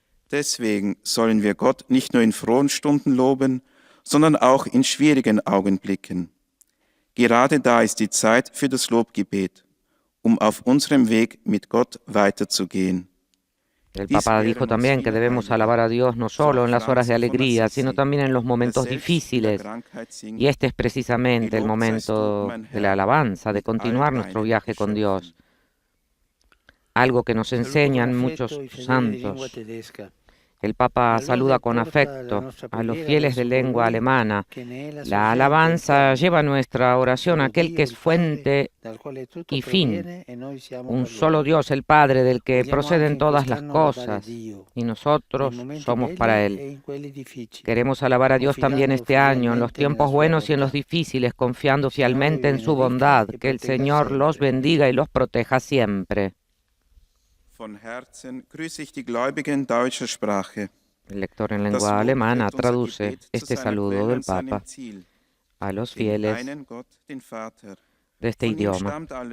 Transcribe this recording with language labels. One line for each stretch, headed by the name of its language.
German: Deswegen sollen wir Gott nicht nur in frohen Stunden loben, sondern auch in schwierigen Augenblicken. Gerade da ist die Zeit für das Lobgebet, auf unserem Weg mit Gott weiterzugehen.
Spanish: El Papa dijo también que debemos alabar a Dios no solo en las horas de alegría, sino también en los momentos difíciles. Y este es precisamente el momento de la alabanza, de continuar nuestro viaje con Dios. Algo que nos enseñan muchos santos. El Papa saluda con afecto a los fieles de lengua alemana. La alabanza lleva a nuestra oración a aquel que es fuente y fin, un solo Dios, el Padre, del que proceden todas las cosas, y nosotros somos para Él. Queremos alabar a Dios también este año, en los tiempos buenos y en los difíciles, confiando fielmente en su bondad. Que el Señor los bendiga y los proteja siempre.
German: Von Herzen grüße ich die Gläubigen deutscher Sprache.
Spanish: El lector en lengua alemana traduce este saludo del Papa a los fieles de este idioma.